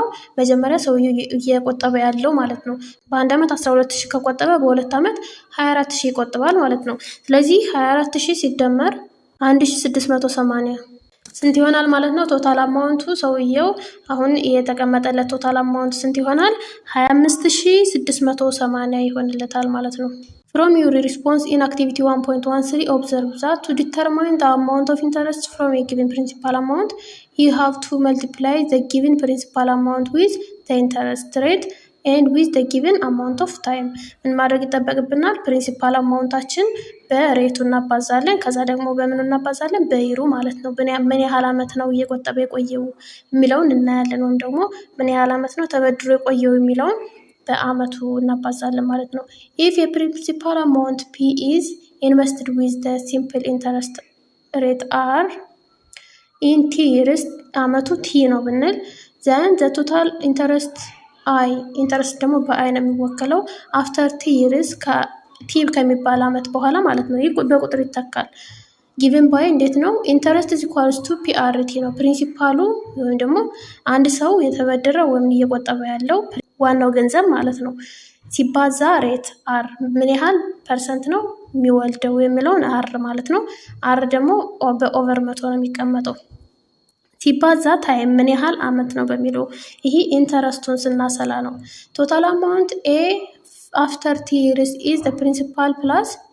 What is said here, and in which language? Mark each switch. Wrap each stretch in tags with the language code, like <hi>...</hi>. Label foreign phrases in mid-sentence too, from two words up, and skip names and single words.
<am>መጀመሪያ ሰውየው እየቆጠበ ያለው ማለት ነው። በአንድ አመት 12000 ከቆጠበ በሁለት አመት 24000 ይቆጥባል ማለት ነው። ስለዚህ 24000 ሲደመር 1680 ስንት ይሆናል ማለት ነው?</am> <en>total amount</en> <am>ሰውየው አሁን የተቀመጠለት</am> <en>total amount</en> <am>ስንት ይሆናል?</am> <en>25680</en> <am>ይሆንለታል ማለት ነው።</am> <en>From your response in activity 1.13, observe that to determine the amount of interest from a given principal amount, you have to multiply the given principal amount with the interest rate and with the given amount of time.</en> <am>ምን ማድረግ ይጠበቅብናል? ፕሪንሲፓል አማውንታችን በሬቱ እናባዛለን። ከዛ ደግሞ በምን እናባዛለን? በይሩ ማለት ነው። ምን ያህል አመት ነው እየቆጠበ የቆየው የሚለውን እናያለን። ወይም ደግሞ ምን ያህል አመት ነው ተበድሮ የቆየው የሚለውን በአመቱ እናባዛለን ማለት ነው።</am> <en>if a principal amount P is invested with the simple interest rate R in T years</en> <am>አመቱ T ነው ብንል</am> <en>then the total interest I</en> <am>ኢንተረስት ደግሞ በአይ ነው የሚወከለው</am> <en>after T years</en> <am>T ከሚባል አመት በኋላ ማለት ነው። ይህ በቁጥር ይተካል።</am> <en>given by</en> <am>እንዴት ነው?</am> <en>interest is equals to PRT</en> <am>ነው። ፕሪንሲፓሉ ወይም ደግሞ አንድ ሰው የተበደረው ወይም እየቆጠበ ያለው ዋናው ገንዘብ ማለት ነው ሲባዛ ሬት አር ምን ያህል ፐርሰንት ነው የሚወልደው የሚለውን አር ማለት ነው። አር ደግሞ በኦቨር 100 ነው የሚቀመጠው ሲባዛ ታይም ምን ያህል አመት ነው በሚለው ይሄ ኢንተረስቱን ስናሰላ ነው።</am> <en>total amount A after T years is the principal plus</en>